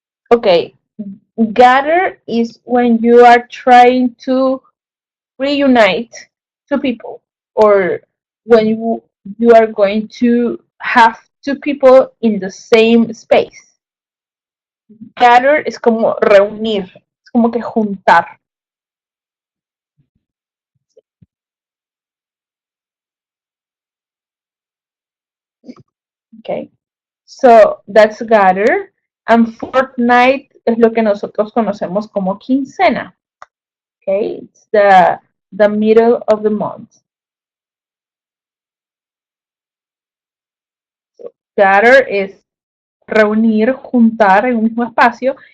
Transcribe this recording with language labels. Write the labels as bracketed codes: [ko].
[en] Okay. Gather is when you are trying to reunite two people, or when you are going to have two people in the same space. [es] Gather es como reunir, es como que juntar. [en] Okay. So that's gather. And [es] fortnight es lo que nosotros conocemos como quincena. [en] Okay. It's the middle of the month. [es] So gather es reunir, juntar en un mismo espacio.